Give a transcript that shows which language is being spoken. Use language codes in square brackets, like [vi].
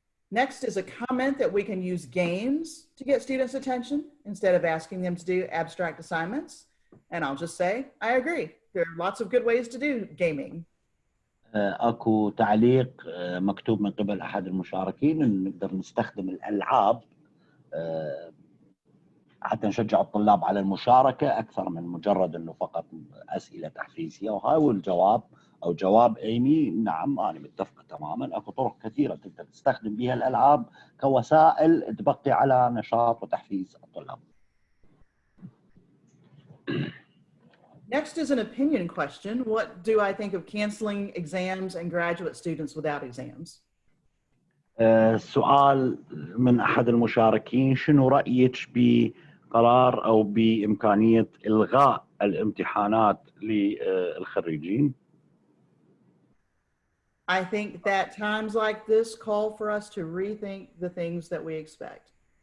[en] Next is a comment that we can use games to get students' attention instead of asking them to do abstract assignments. And I'll just say, I agree. There are lots of good ways to do gaming. [ar] اكو تعليق مكتوب من قبل احد المشاركين ان نقدر نستخدم الالعاب حتى نشجع الطلاب على المشاركه اكثر من مجرد انه فقط اسئله تحفيزيه، وهاي هو الجواب او جواب ايمي. نعم انا متفق تماما، اكو طرق كثيره تقدر تستخدم بها الالعاب كوسائل تبقي على نشاط وتحفيز الطلاب. [en] Next is an opinion question. What do I think of canceling exams and graduate students without exams? [ar] سؤال من أحد المشاركين: شنو رأيك بقرار أو بإمكانية إلغاء الامتحانات للخريجين؟ [en] I think that times like this call for us to rethink the things that we expect.